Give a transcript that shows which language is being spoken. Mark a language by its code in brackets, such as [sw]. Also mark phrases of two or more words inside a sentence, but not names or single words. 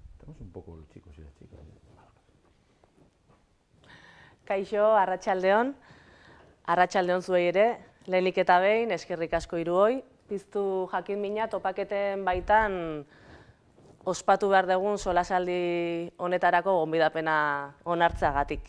[es] Somos un poco los chicos y las chicas. [eu] Kaixo, arratsaldeon. Arratsaldeon zuei ere, lehenik eta behin, eskerrik asko hiruoi. Piztu jakin mina topaketen baitan ospatu behar dugun solasaldi honetarako gonbidapena onartzeagatik.